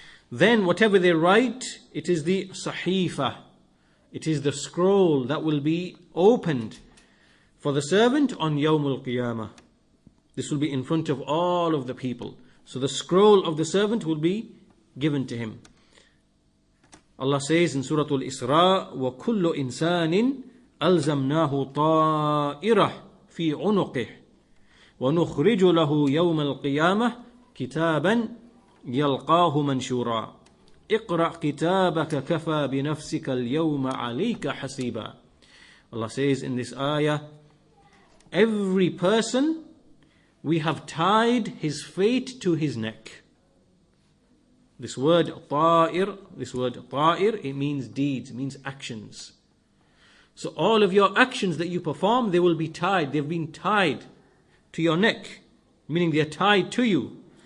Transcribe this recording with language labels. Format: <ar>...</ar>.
<en>Then whatever they write, it is the sahifa. It is the scroll that will be opened for the servant on Yawmul Qiyamah. This will be in front of all of the people. So the scroll of the servant will be given to him. Allah says in Surah Al-Isra,</en> <ar>وَكُلُّ إِنسَانٍ أَلْزَمْنَاهُ طَائِرَهُ فِي عُنُقِهِ وَنُخْرِجُ لَهُ يَوْمَ الْقِيَامَةِ كِتَابًا يَلْقَاهُ مَنْشُورًا اقْرَأْ كِتَابَكَ كَفَى بِنَفْسِكَ الْيَوْمَ عَلَيْكَ حَسِيبًا.</ar> <en>Allah says in this ayah, every person, we have tied his fate to his neck. This word ta'ir, it means deeds, it means actions. So all of your actions that you perform, they will be tied. They've been tied to your neck, meaning they are tied to you.</en>